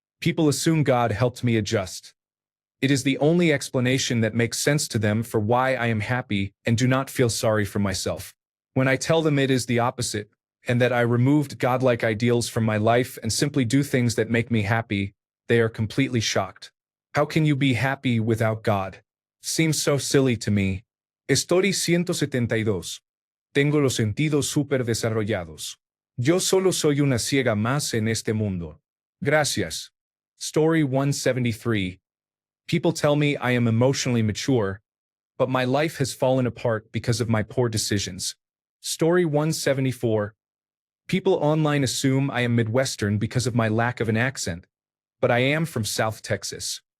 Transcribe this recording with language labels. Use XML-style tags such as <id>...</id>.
<en>People assume God helped me adjust. It is the only explanation that makes sense to them for why I am happy and do not feel sorry for myself. When I tell them it is the opposite, and that I removed godlike ideals from my life and simply do things that make me happy, they are completely shocked. How can you be happy without God? Seems so silly to me. Story 172.</en> <es>Tengo los sentidos súper desarrollados. Yo solo soy una ciega más en este mundo. Gracias.</es> <en>Story 173. People tell me I am emotionally mature, but my life has fallen apart because of my poor decisions. Story 174. People online assume I am Midwestern because of my lack of an accent, but I am from South Texas.</en>